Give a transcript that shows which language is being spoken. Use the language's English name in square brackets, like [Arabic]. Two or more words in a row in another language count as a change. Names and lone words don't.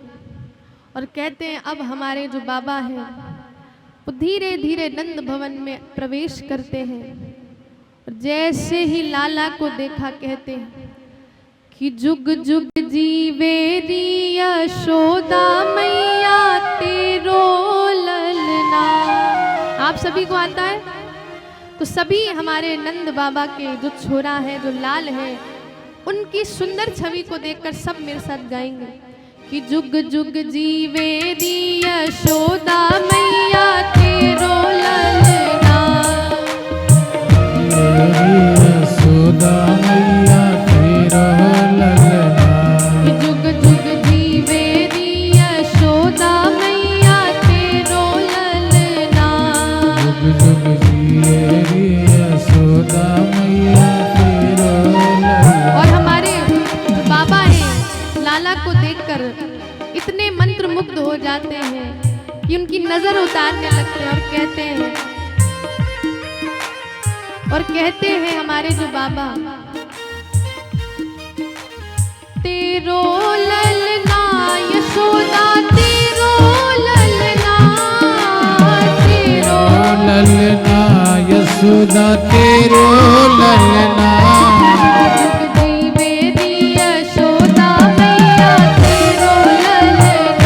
[Hindi] और कहते हैं अब हमारे जो बाबा हैं वो धीरे धीरे नंद भवन में प्रवेश करते हैं, और जैसे ही लाला को देखा कहते हैं कि [Braj] जुग जुग जीवे री यशोदा मैया तेरो ललना। [Hindi] आप सभी को आता है? तो सभी हमारे नंद बाबा के जो छोरा है, जो लाल है, उनकी सुंदर छवि को देखकर सब मेरे साथ गाएंगे कि [Braj] जुग जुग जीवे री यशोदा मैया तेरो ललना, यशोदा मैया तेरो ललना, जुग जुग जीवे री यशोदा मैया तेरो ललना, जुग जुग जिए रे यशोदा मैया तेरो ललना। [Hindi] और हमारे बाबा हैं लाला को देखकर इतने मंत्र मुग्ध हो जाते हैं कि उनकी नजर उतारने लगते हैं, और कहते हैं हमारे जो बाबा, [Braj] तेरो ललना यशोदा तेरो ललना, तेरो ललना यशोदा तेरो ललना, जीवे री यशोदा मैया तेरो ललना।